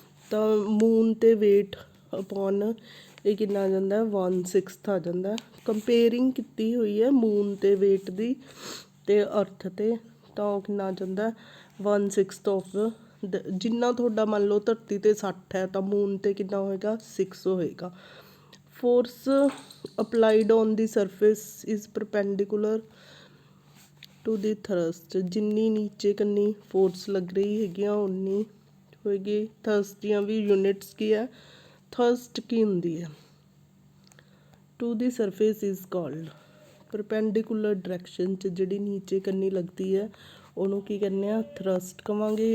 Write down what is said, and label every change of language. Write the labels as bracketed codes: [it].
[pa] ਤਾਂ ਮੂਨ 'ਤੇ wait upon ਇਹ ਕਿੰਨਾ ਆ ਜਾਂਦਾ, 1/6 ਆ ਜਾਂਦਾ। ਕੰਪੇਅਰਿੰਗ ਕੀਤੀ ਹੋਈ ਹੈ ਮੂਨ 'ਤੇ ਵੇਟ ਦੀ ਅਤੇ ਅਰਥ 'ਤੇ, ਤਾਂ ਉਹ ਕਿੰਨਾ ਆ ਜਾਂਦਾ 1/6 ਆਫ ਜਿੰਨਾ ਤੁਹਾਡਾ ਮੰਨ ਲਓ ਧਰਤੀ 'ਤੇ 60 ਹੈ ਤਾਂ ਮੂਨ 'ਤੇ ਕਿੰਨਾ ਹੋਏਗਾ 6 ਹੋਏਗਾ। [en] force applied on the surface is perpendicular to the thrust। [pa] ਜਿੰਨੀ ਨੀਚੇ ਕੰਨੀ ਫੋਰਸ ਲੱਗ ਰਹੀ ਹੈਗੀ ਆ ਉਨੀ ਹੋਏਗੀ ਥਰਸਟ ਦੀਆਂ ਵੀ ਯੂਨਿਟਸ ਕੀ ਹੈ, ਥਰਸਟ ਕੀ ਹੁੰਦੀ ਹੈ, [en] to the surface is called perpendicular [pa] direction 'ਚ ਜਿਹੜੀ ਨੀਚੇ ਕੰਨੀ ਲੱਗਦੀ ਹੈ ਉਹਨੂੰ ਕੀ ਕਹਿੰਦੇ ਆ, ਥਰਸਟ ਕਵਾਂਗੇ।